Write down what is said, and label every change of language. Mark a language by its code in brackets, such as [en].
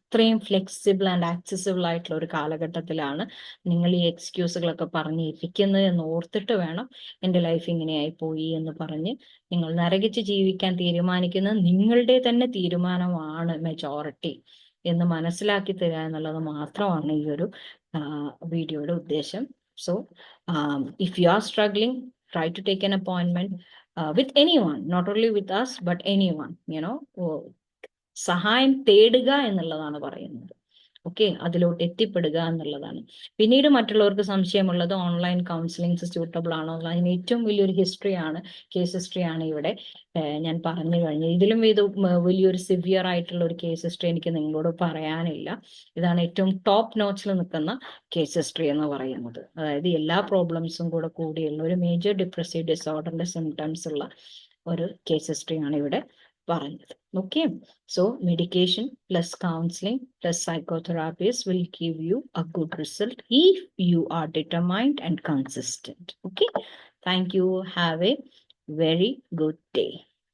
[ml] അത്രയും flexible and accessible ആയിട്ടുള്ള ഒരു കാലഘട്ടത്തിലാണ് നിങ്ങൾ ഈ എക്സ്ക്യൂസുകളൊക്കെ പറഞ്ഞിരിക്കുന്നത് എന്ന് ഓർത്തിട്ട് വേണം എൻ്റെ ലൈഫ് ഇങ്ങനെയായി പോയി എന്ന് പറഞ്ഞ് നിങ്ങൾ നരകിച്ച് ജീവിക്കാൻ തീരുമാനിക്കുന്നത് നിങ്ങളുടെ തന്നെ തീരുമാനമാണ് മെജോറിറ്റി എന്ന് മനസ്സിലാക്കി തരിക എന്നുള്ളത് മാത്രമാണ് ഈ ഒരു വീഡിയോയുടെ ഉദ്ദേശം. [en] so if you are struggling, try to take an appointment with anyone, not only with us but anyone, [ml] സഹായം തേടുക എന്നുള്ളതാണ് പറയുന്നത്. ഓക്കെ, അതിലോട്ട് എത്തിപ്പെടുക എന്നുള്ളതാണ്. പിന്നീട് മറ്റുള്ളവർക്ക് സംശയമുള്ളത് ഓൺലൈൻ കൗൺസിലിംഗ് സ്യൂട്ടബിൾ ആണോ, അതിന് ഏറ്റവും വലിയൊരു കേസ് ഹിസ്റ്ററിയാണ് ഇവിടെ ഞാൻ പറഞ്ഞു കഴിഞ്ഞത്. ഇതിലും വലിയൊരു സിവിയർ ആയിട്ടുള്ള ഒരു കേസ് ഹിസ്റ്ററി എനിക്ക് നിങ്ങളോട് പറയാനില്ല. ഇതാണ് ഏറ്റവും ടോപ്പ് നോച്ചിൽ നിൽക്കുന്ന കേസ് ഹിസ്റ്ററി എന്ന് പറയുന്നത്. അതായത് എല്ലാ പ്രോബ്ലംസും കൂടിയുള്ള ഒരു മേജർ ഡിപ്രസീവ് ഡിസോർഡറിന്റെ സിംറ്റംസ് ഉള്ള ഒരു കേസ് ഹിസ്റ്ററിയാണ് ഇവിടെ പറഞ്ഞത്. [en] Okay, so medication plus counselling plus psychotherapies will give you a good result if you are determined and consistent. Okay, thank you. Have a very good day.